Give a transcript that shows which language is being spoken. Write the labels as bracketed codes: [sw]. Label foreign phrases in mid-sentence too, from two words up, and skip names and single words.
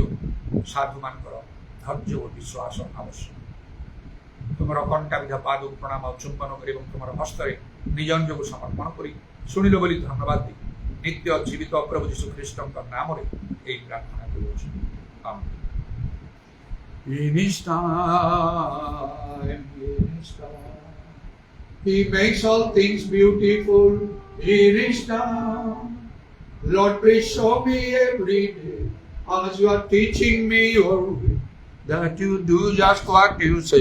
[or] ସାଧୁମାନଙ୍କର ଧୈର୍ଯ୍ୟ ଓ ବିଶ୍ୱାସ ଆବଶ୍ୟକ। ତୁମର କଣ୍ଟା ବିଧା ପାଦକୁ ପ୍ରଣାମ ଚୁମ୍ବନ କରି ଏବଂ ତୁମର ହସ୍ତରେ ନିଜ ନିଜକୁ ସମର୍ପଣ କରି ଶୁଣିଲ ବୋଲି ଧନ୍ୟବାଦ ଦେଇ ନିତ୍ୟ ଜୀବିତ ପ୍ରଭୁ ଯୀଶୁ ଖ୍ରୀଷ୍ଟଙ୍କ ନାମରେ ଏହି ପ୍ରାର୍ଥନା କରୁଅଛୁ। ଆମେନ୍। [en] In his time, he makes all things beautiful. In his time, Lord, please show me every day as you are teaching me your way, that you do just what you say.